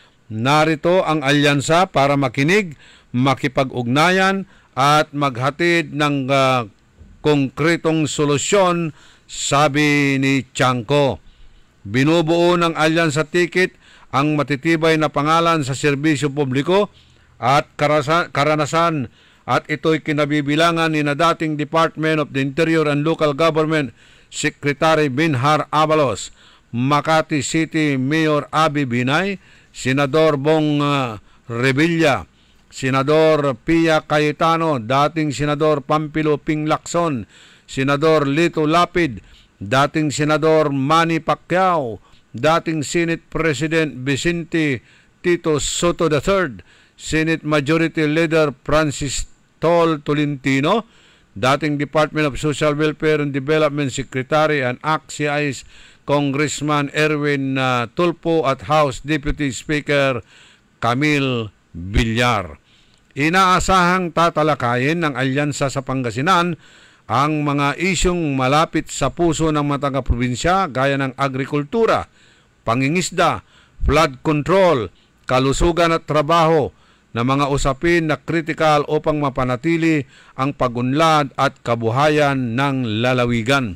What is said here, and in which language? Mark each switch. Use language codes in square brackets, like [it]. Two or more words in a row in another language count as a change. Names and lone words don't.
[tl] Narito ang Alyansa para makinig, makipag-ugnayan at maghatid ng konkretong solusyon, sabi ni Chanco. Binubuo ng Alyansa ticket ang matitibay na pangalan sa serbisyo publiko at karanasan at ito'y kinabibilangan ni na dating Department of the Interior and Local Government Secretary Binhar Abalos, Makati City Mayor Abby Binay, Senador Bong Revilla, Senador Pia Cayetano, dating Senador Pampilo Ping Lacson, Senador Lito Lapid, dating Senador Manny Pacquiao, dating Senate President Vicente Tito Soto III, Senate Majority Leader Francis Tol Tolentino, dating Department of Social Welfare and Development Secretary and ACT-CIS Congressman Erwin Tulfo at House Deputy Speaker Camille Villar. Inaasahang tatalakayin ng Alyansa sa Pangasinan ang mga isyong malapit sa puso ng mga taga-probinsya gaya ng agrikultura, pangingisda, [en] flood control, [tl] kalusugan at trabaho na mga usapin na kritikal upang mapanatili ang pagunlad at kabuhayan ng lalawigan.